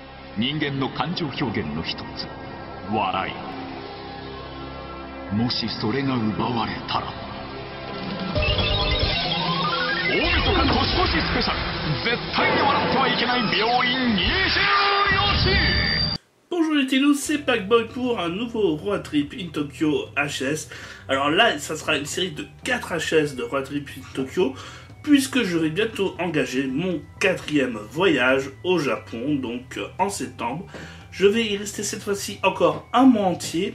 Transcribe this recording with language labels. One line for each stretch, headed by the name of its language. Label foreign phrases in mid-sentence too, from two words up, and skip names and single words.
Japanese: 人間の感情表現の一つ、笑い。もしそれが奪われたら、大晦日年越しスペシャル、絶対に笑ってはいけない病院24時。
French: Bonjour les télos, c'est Packboy pour un nouveau Road Trip in Tokyo HS. Alors là, ça sera une série de 4 HS de Road Trip in Tokyo, puisque je vais bientôt engager mon 4e voyage au Japon, donc en septembre. Je vais y rester cette fois-ci encore un mois entier.